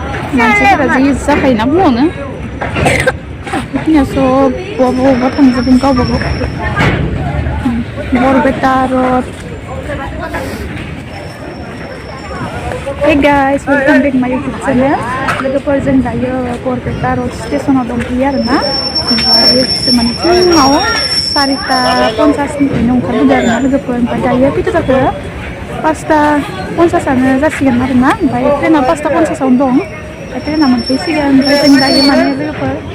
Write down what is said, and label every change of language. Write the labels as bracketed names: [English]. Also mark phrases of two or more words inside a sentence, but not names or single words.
[Bodo] मानसिफोरा जि जाखायोना बुङो बेखिनियावसो बबा बबा थांजोबगोन गावबा गाव बरपेटा रड [English] Hey guys, welcome back my YouTube channel. [Bodo] लोगोफोरजों दायो बरपेटा रड स्टेशनाव दंफैयो आरोना ओमफ्राय जों माने फुङाव 4:50निफ्रायनो ओंखारबोदों आरोना लोगोफोर ओमफ्राय दायो खैथा जाखो 5:50 जासिगोन आरोना ओमफ्राय ट्रेना 5:50आवनो दं ट्रेना मोनफैसिगोन ओमफ्राय जों दायो माने लोगोफोर